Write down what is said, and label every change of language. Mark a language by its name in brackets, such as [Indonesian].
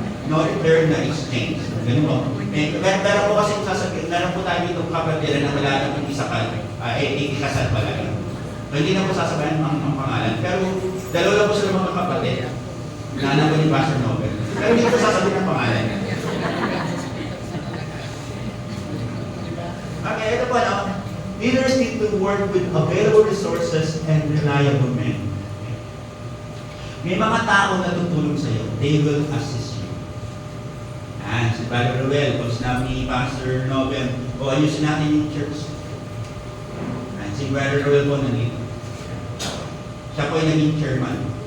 [Filipino] No return na exchange. Ganun po. Pero po kasi sasabihin, meron po tayo dito kapatid na wala na kung ikasal pala. Hindi na po sasabihin ang pangalan. Pero dalawa lang po sila mga kapatid. Naanak ko ni Pastor Nobel. Pero hindi po sasabihin ang pangalan. Okay, ito po no. [English] Leaders need to work with available resources and reliable men. [Filipino] May mga tao na tutulong sa iyo. [English] They will assist you. [Filipino] Si Brother Ruel, pag sinabi ni Pastor Nobel, ayusin natin yung church. Si Brother Ruel po nandito. Siya po ay naging chairman.